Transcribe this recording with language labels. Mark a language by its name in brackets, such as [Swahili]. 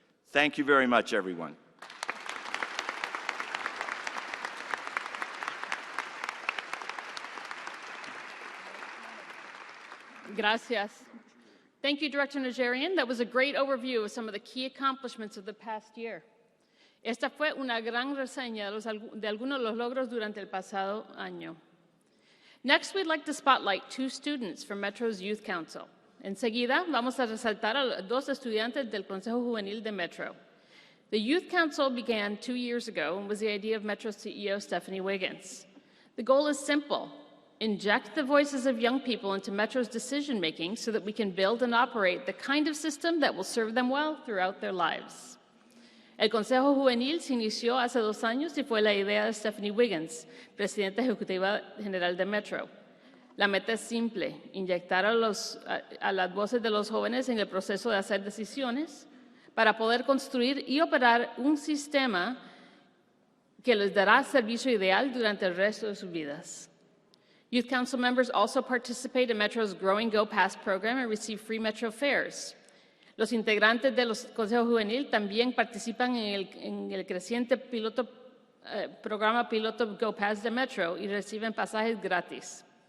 [English] Thank you very much, everyone. [Spanish] Gracias. [English] Thank you, Director Najarian. That was a great overview of some of the key accomplishments of the past year. [Spanish] Esta fue una gran reseña de algunos de los logros durante el pasado año. [English] Next, we'd like to spotlight two students from Metro's Youth Council. [Spanish] Enseguida, vamos a resaltar a dos estudiantes del Consejo Juvenil de Metro. [English] The Youth Council began 2 years ago and was the idea of Metro's CEO, Stephanie Wiggins. The goal is simple: inject the voices of young people into Metro's decision-making so that we can build and operate the kind of system that will serve them well throughout their lives. [Spanish] El Consejo Juvenil se inició hace 2 años y fue la idea de Stephanie Wiggins, presidenta ejecutiva general de Metro. La meta es simple: inyectar a las voces de los jóvenes en el proceso de hacer decisiones para poder construir y operar un sistema que les dará servicio ideal durante el resto de sus vidas. [English] Youth Council members also participate in Metro's growing Go Pass program and receive free Metro fares. [Spanish] Los integrantes de los Consejos Juvenil también participan en el creciente programa piloto Go Pass de Metro y reciben pasajes gratis.